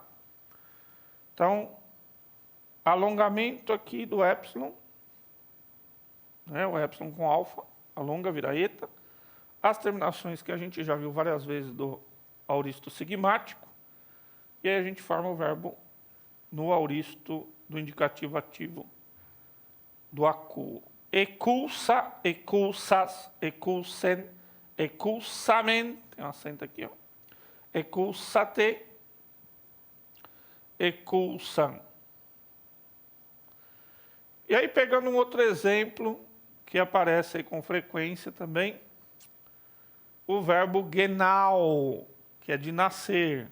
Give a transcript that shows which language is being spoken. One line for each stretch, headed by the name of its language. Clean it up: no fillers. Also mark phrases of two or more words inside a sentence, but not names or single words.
Portuguese: Então, alongamento aqui do épsilon, né, o épsilon com alfa, alonga, vira eta. As terminações que a gente já viu várias vezes do auristo sigmático, e aí a gente forma o verbo no auristo do indicativo ativo do aku.
Greek: ἤκουσα, ἤκουσας, ἤκουσεν, ἠκούσαμεν,
Portuguese: tem um acento aqui, ó.
Greek: ἠκούσατε, ἤκουσαν.
Portuguese: E aí, pegando um outro exemplo, que aparece aí com frequência também, o verbo genau, que é de nascer.